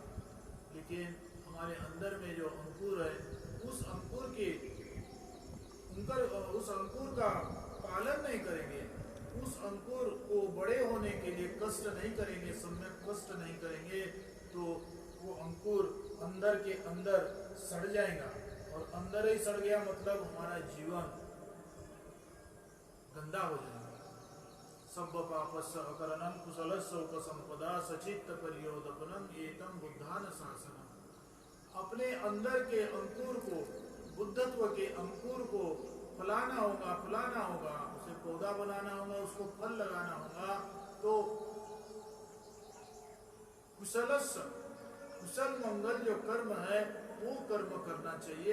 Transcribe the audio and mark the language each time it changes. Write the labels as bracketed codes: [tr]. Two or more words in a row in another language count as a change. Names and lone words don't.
[hi] लेकिन हमारे अंदर में जो अंकुर है, उस अंकुर का पालन नहीं करेंगे, उस अंकुर को बड़े होने के लिए कष्ट नहीं करेंगे, सम्यक कष्ट नहीं करेंगे, तो वो अंकुर अंदर के अंदर सड़ जाएगा। और अंदर ही सड़ गया मतलब हमारा जीवन गंदा हो जाएगा। [pi] सब पापस्य अकरणं कुशलस्य उपसंपदा सचित्त परियोदपनम एतम बुद्धान शासनम। [hi] अपने अंदर के अंकुर को, बुद्धत्व के अंकुर को फलाना होगा, उसे पौधा बनाना होगा, उसको फल लगाना होगा। तो कुशल मंगल जो कर्म है वो कर्म करना चाहिए।